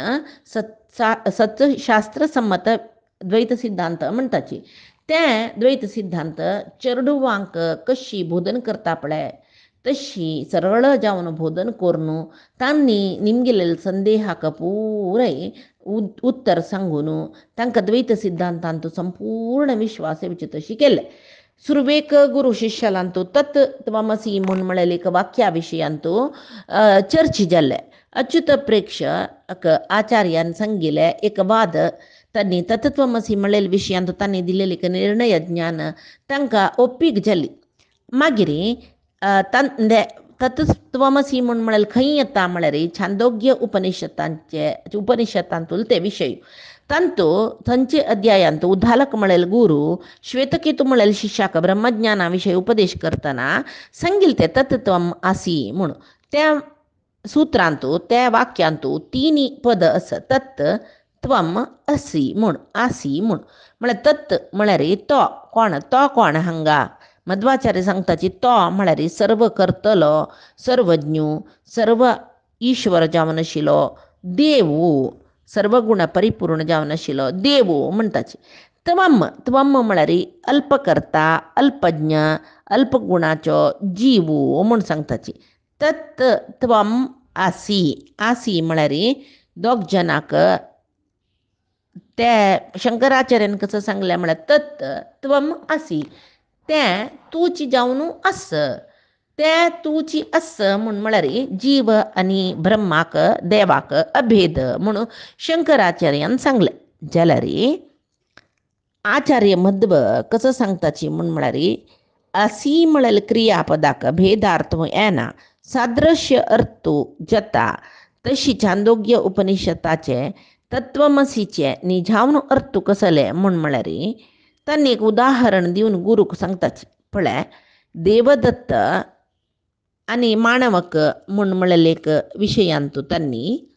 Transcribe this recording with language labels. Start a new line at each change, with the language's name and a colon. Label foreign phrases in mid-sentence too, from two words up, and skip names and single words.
Konkani: सत्यशास्त्र संमत द्वैत सिद्धांत म्हणटाची तें द्वैत सिद्धांत चेडवांक कशी बोधन करता पळय तशी सरळ जावन बोधन करून तांणी निमगेलेल्या संदेहाक पुराय उत्तर सांगून तांकां द्वैत सिद्धांतांत संपूर्ण विश्वास येवचे तशी केले सुरवेक गुरु शिष्यालांतू
Sanskrit: तत् त्वमसी
Konkani: म्हूण म्हळेले एक वाक्या विशयांत चर्चा जाल्ले अच्युत प्रेक्षक आचार्यान सांगिल्ले एक वाद तांणी तत्त्वमसी म्हळेल्या विशयांत तांणी दिलेले एक निर्णय ज्ञान तांकां ओप्पीक जाली मागीर तत्त्वमसी म्हूण म्हळेल खंय येता म्हळ्यार छांदोग्य उपनिषदांतूल ते विशय तांतू थंचे अध्यायांत उद्दालक म्हळेल गुरू श्वेतकेतू म्हळेल शिष्याक ब्रह्मज्ञाना विशयी उपदेश करतना सांगिल ते
Sanskrit: तत्त्वम आसी
Konkani: म्हूण त्या सुत्रांतू त्या वाक्यांतू तिनी पद आस
Sanskrit: तत् त्वम असी
Konkani: म्हूण आसी म्हूण म्हळ्यार तत् म्हळ्यार तो कोण हांगा मध्वाचार्य सांगताची तो म्हळ्यार सर्व करतलो सर्वज्ञ सर्व ईश्वर जावन आशिल्लो देव सर्व गुण परिपूर्ण जावन आशिल्लो देव म्हणटाची त्वम म्हळ्यार अल्पकर्ता अल्पज्ञ अल्पगुणाचो जीव म्हूण सांगताची
Sanskrit: तत् त्वम आसी
Konkani: म्हळ्यार दोग जनाक ते शंकराचार्यान कसं सांगलें म्हळ्यार
Sanskrit: तत् त्वम आसी
Konkani: तें तूची जावन आस तें तूची आस म्हूण म्हळ्यार जीव आनी ब्रह्माक देवाक अभेद म्हणून शंकराचार्यान सांगलें जाल्यार आचार्य मध्व कसं सांगताची म्हूण म्हळ्यार आसी म्हळेल क्रियापदाक भेदार्थ येना सादृश्य अर्थ जता तशी छांदोग्य उपनिषदाचे तत्वमसीचे निजावन अर्थ कसले म्हूण म्हळ्यार तांणी एक उदाहरण दिवन गुरूक सांगताची पळय देवदत्त आनी माणवक म्हूण म्हळेले एक विशयांतू तांणी